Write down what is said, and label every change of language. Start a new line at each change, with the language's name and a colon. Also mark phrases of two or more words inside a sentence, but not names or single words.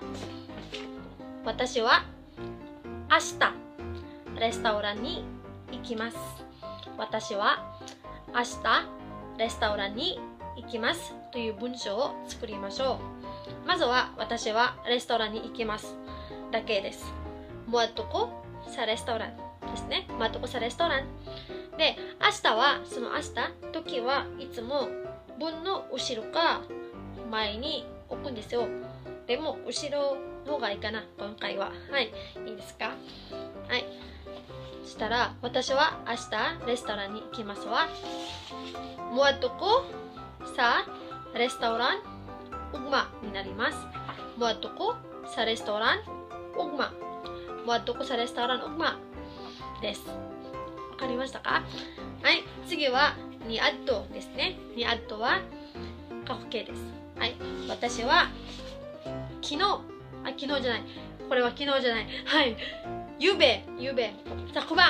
Japanese: 私は明日レストランに行きます。私は明日レストランに行きますという文章を作りましょう。まずは私はレストランに行きますだけです。
Cebuano: Muat ko sa restaurant
Japanese: ですね。
Cebuano: Muat ko sa restaurant
Japanese: で、明日はその明日時はいつも文の後ろか前に置くんですよ。でも後ろの方がいいかな今回は。はい、いいですか？はい。そしたら私は明日レストランに行きますわ。
Cebuano: Muat ko sa restaurant ugma
Japanese: になります。
Cebuano: Muat ko sa restaurant ugma。 Muat ko sa restaurant ugma
Japanese: です。わかりましたか？はい。次はにアットですね。にアットは過去形です。はい。私は昨日じゃない。これは昨日じゃない。はい。ゆべ、昨晩。